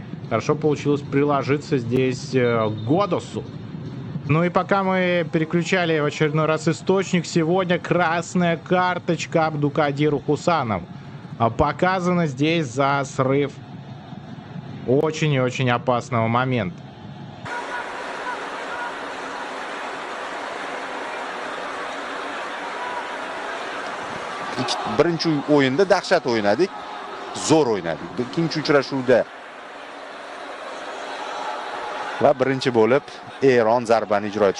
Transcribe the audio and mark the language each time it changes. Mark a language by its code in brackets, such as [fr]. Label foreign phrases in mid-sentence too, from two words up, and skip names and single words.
[ru] Хорошо получилось приложиться здесь Годосу. Ну и пока мы переключали в очередной раз источник, сегодня красная карточка Абдукадиру Хусанову. Показано здесь за срыв очень и очень опасного момента. [uz] Birinchi o'yinda dahshat o'ynadik, zo'r o'ynadik. Ikkinchi uchrashuvda va birinchi bo'lib Eron zarbani ijro etdi.